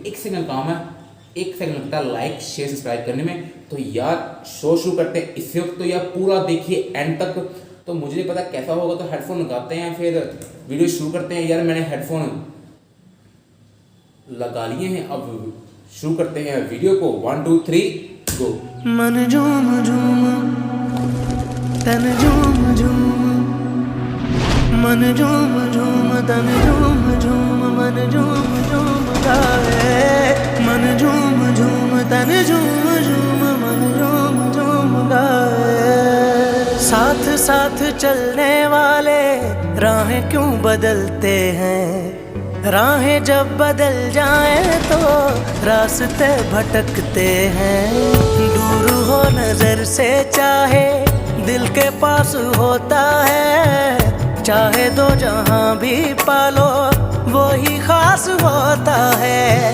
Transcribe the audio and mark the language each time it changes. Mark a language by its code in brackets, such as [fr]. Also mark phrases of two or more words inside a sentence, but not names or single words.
[hi] एक सेकंड काम है, एक सेकंड लगता है [en] like share subscribe [hi] करने में। तो यार शो शुरू करते हैं इस वक्त। तो यार पूरा देखिए एंड तक। तो मुझे नहीं पता कैसा होगा, तो हेडफोन लगाते हैं फिर वीडियो शुरू करते हैं। यार मैंने हेडफोन लगा लिए हैं, अब शुरू करते हैं वीडियो को। 1 2 3 गो। मन झूम झूम तन झूम झूम, मन झूम झूम तन झूम झूम, मन झूम झूम गाए। मन झूम झूम तन झूम झूम, मन झूम झूम गाए। साथ साथ चलने वाले राहें क्यों बदलते हैं, राहें जब बदल जाएं तो रास्ते भटकते हैं। दूर हो नजर से चाहे दिल के पास होता है, चाहे दो जहां भी पालो वो ही खास होता है।